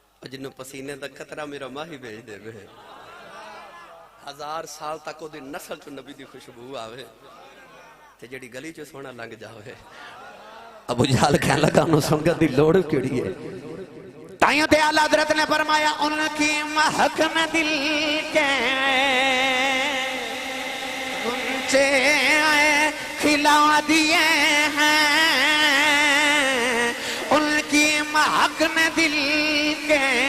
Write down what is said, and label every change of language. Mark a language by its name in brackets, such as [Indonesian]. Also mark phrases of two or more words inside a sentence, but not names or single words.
[Punjabi] جنوں پسینے دا قطرہ میرا ماہی بھیج دے بے 1000 سال تک وہ دی نسل چو نبی دی خوشبو آوے تے جڑی گلی چو سونا لنگ جاوے ابو جہل کہنے لگا انہوں سنگت دی لوڑ کیڑی ہے تائیوں تے [Urdu] اعلیٰ حضرت نے فرمایا ان کی مہک میں دل کے گنچے کھلا دیے ہیں ان کی مہک نے دل کے